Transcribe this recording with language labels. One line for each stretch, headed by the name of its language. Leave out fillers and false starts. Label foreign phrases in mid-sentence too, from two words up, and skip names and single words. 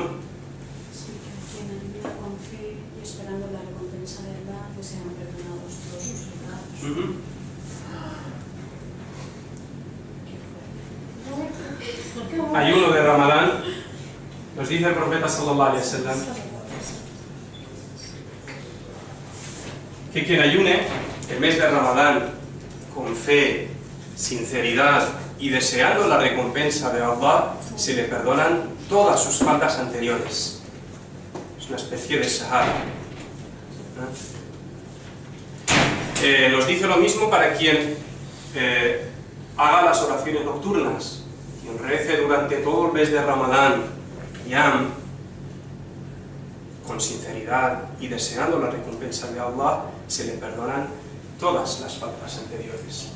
Spanish: Sí, que quien ayuna con fe y esperando la recompensa de Allah, que sean perdonados todos sus pecados. Ayuno de Ramadán, nos dice el profeta
Arabic: صلى الله عليه وسلم
Spanish: que quien ayune el mes de Ramadán con fe, sinceridad y deseando la recompensa de Allah, se le perdonan todas sus faltas anteriores. Es una especie de shahada. Nos dice lo mismo para quien haga las oraciones nocturnas, quien rece durante todo el mes de Ramadán, Qiyam, con sinceridad y deseando la recompensa de Allah, se le perdonan todas las faltas anteriores.